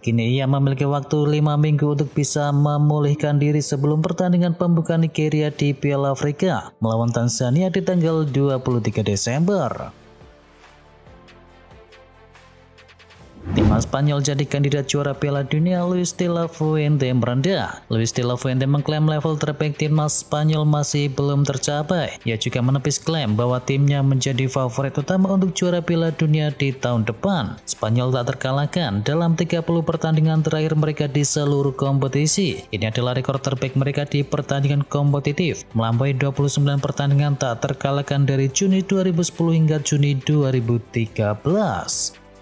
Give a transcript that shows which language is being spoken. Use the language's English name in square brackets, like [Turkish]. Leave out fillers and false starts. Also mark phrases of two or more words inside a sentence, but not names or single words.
[Indonesian] Kini ia memiliki waktu 5 minggu untuk bisa memulihkan diri sebelum pertandingan pembuka Nigeria di Piala Afrika melawan Tanzania di tanggal 23 Desember. Timnas Spanyol jadi kandidat juara Piala Dunia, Luis de la Fuente merendah. Luis de la Fuente mengklaim level terbaik timnas Spanyol masih belum tercapai. Ia juga menepis klaim bahwa timnya menjadi favorit utama untuk juara Piala Dunia di tahun depan. Spanyol tak terkalahkan dalam 30 pertandingan terakhir mereka di seluruh kompetisi. Ini adalah rekor terbaik mereka di pertandingan kompetitif, melampaui 29 pertandingan tak terkalahkan dari Juni 2010 hingga Juni 2013.